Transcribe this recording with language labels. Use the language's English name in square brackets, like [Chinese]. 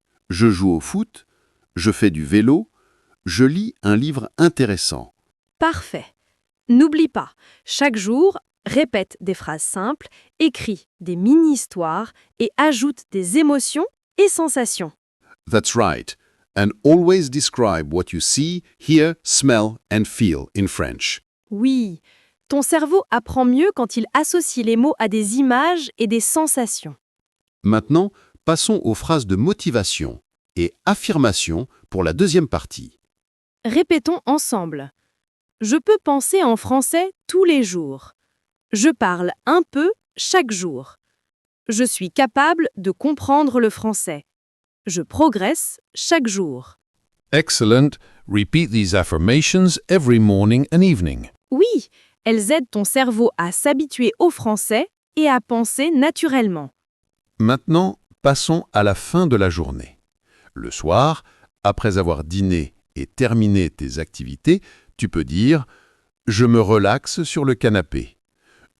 [French] Je joue au foot, je fais du vélo, je lis un livre intéressant. Parfait. N'oublie pas, chaque jour, répète des phrases simples, écris des mini-histoires et ajoute des émotions et sensations. [English] That's right. And always describe what you see, hear, smell and feel in French. [French] Oui, ton cerveau apprend mieux quand il associe les mots à des images et des sensations. Maintenant, passons aux phrases de motivation et affirmation pour la deuxième partie. Répétons ensemble. Je peux penser en français tous les jours. Je parle un peu chaque jour. Je suis capable de comprendre le français. Je progresse chaque jour. Excellent. [English] Repeat these affirmations every morning and evening. [French] Oui, elles aident ton cerveau à s'habituer au français et à penser naturellement. Maintenant, passons à la fin de la journée. Le soir, après avoir dîné et terminé tes activités, tu peux dire « Je me relaxe sur le canapé ».